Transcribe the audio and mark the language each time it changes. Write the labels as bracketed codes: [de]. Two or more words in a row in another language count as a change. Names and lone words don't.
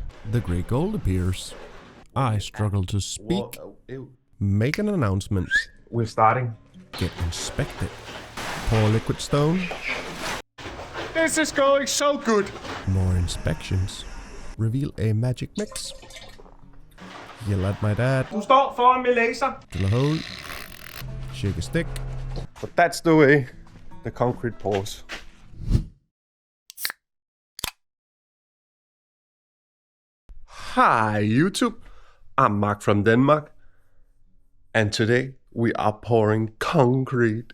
[en] the grey gold appears. I struggle to speak. Ew. Make an announcement. We're starting. Get inspected. Pour liquid stone. This is going so good. More inspections. Reveal a magic mix. Yell at my dad. [da] Du står foran med laser. [en] Drill a hole. Shake a stick. But that's the way the concrete pours. Hi YouTube, I'm Mark from Denmark, and today we are pouring concrete.